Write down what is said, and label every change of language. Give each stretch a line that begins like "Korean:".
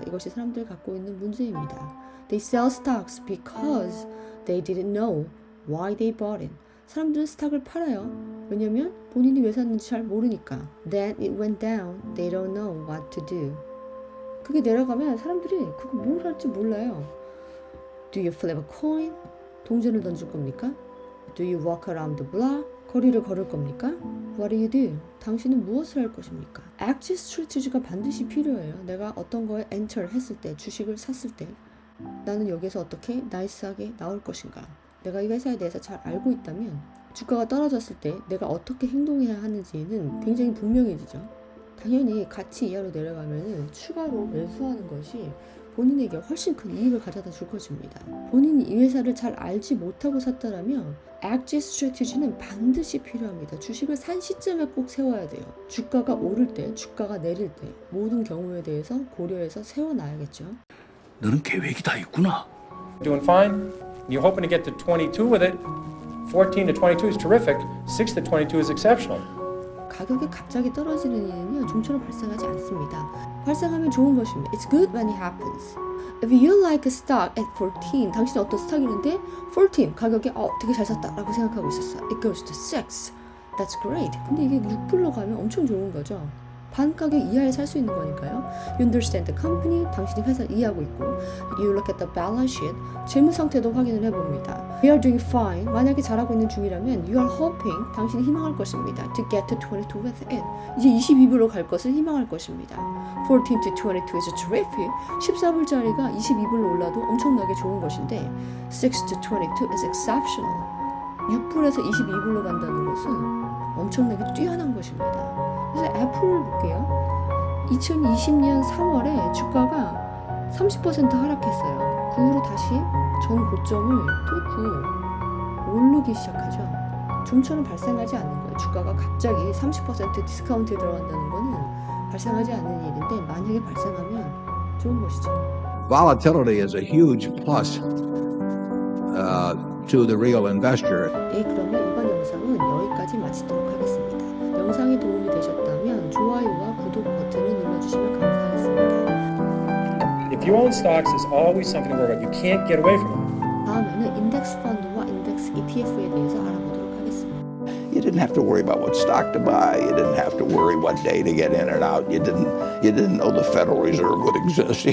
Korean: 이것이 사람들이 갖고 있는 문제입니다.
English: They sell stocks because they didn't know why they bought it.
Korean: 사람들은 스탁을 팔아요. 왜냐면 본인이 왜 샀는지 잘 모르니까.
English: Then it went down. They don't know what to do.
Korean: 그게 내려가면 사람들이 그거 뭘 할지 몰라요.
English: Do you flip a coin?
Korean: 동전을 던질 겁니까?
English: Do you walk around the block?
Korean: 거리를 걸을 겁니까?
English: What do you do?
Korean: 당신은 무엇을 할 것입니까? Exit strategy가 반드시 필요해요. 내가 어떤 거에 enter 했을 때, 주식을 샀을 때 나는 여기서 어떻게 나이스하게 나올 것인가? 내가 이 회사에 대해서 잘 알고 있다면 주가가 떨어졌을 때 내가 어떻게 행동해야 하는지는 굉장히 분명해지죠. 당연히 가치 이하로 내려가면 추가로 매수하는 것이 본인에게 훨씬 큰 이익을 가져다 줄 것입니다. 본인이 이 회사를 잘 알지 못하고 샀다라면 exit strategy는 반드시 필요합니다. 주식을 산 시점에 꼭 세워야 돼요. 주가가 오를 때, 주가가 내릴 때 모든 경우에 대해서 고려해서 세워놔야겠죠. 너는 계획이 다 있구나.
English: Doing fine. You're hoping to get to 22 with it. 14 to 22 is terrific. 6 to 22 is exceptional.
Korean: 가격이 갑자기 떨어지는 일은요, 좀처럼 발생하지 않습니다. 발생하면 좋은 것입니다.
English: It's good when it happens. If you like a stock at 14,
Korean: 당신은 어떤 스탁이 있는데 14, 가격이 되게 잘 샀다라고 생각하고 있었어.
English: It goes to 6. That's great.
Korean: 근데 이게 6불로 가면 엄청 좋은 거죠. 반 가격 이하에 살 수 있는 거니까요.
English: You understand the company,
Korean: 당신이 회사를 이해하고 있고.
English: You look at the balance sheet,
Korean: 재무 상태도 확인을 해봅니다.
English: We are doing fine,
Korean: 만약에 잘하고 있는 중이라면
English: You are hoping,
Korean: 당신이 희망할 것입니다.
English: To get to 22 with it,
Korean: 이제 22불로 갈 것을 희망할 것입니다.
English: 14 to 22 is terrific,
Korean: 14불짜리가 22불로 올라도 엄청나게 좋은 것인데
English: 6 to 22 is exceptional,
Korean: 6불에서 22불로 간다는 것은 엄청나게 뛰어난 것입니다. 그래서 애플을 볼게요. 2020년 4월에 주가가 30% 하락했어요. 그 후로 다시 전 고점을 뚫고 오르기 시작하죠. 좀처럼 발생하지 않는 거예요. 주가가 갑자기 30% 디스카운트에 들어간다는 거는 발생하지 않는 일인데 만약에 발생하면 좋은 것이죠.
English: Volatility is a huge plus to the real investor.
Korean: 네, 그러면 이번 영상은 여기까지 마치도록 하겠습니다. 영상이 도움이 되셨다면 좋아요와 구독 버튼을 눌러주시면 감사하겠습니다.
English: If you own stocks, there's always something to worry about. You can't get away from it.
Korean: 다음에는 인덱스 펀드와 인덱스 ETF에 대해서 알아보도록 하겠습니다.
English: You didn't have to worry about what stock to buy. You didn't have to worry what day to get in and out. You didn't know the Federal Reserve would exist.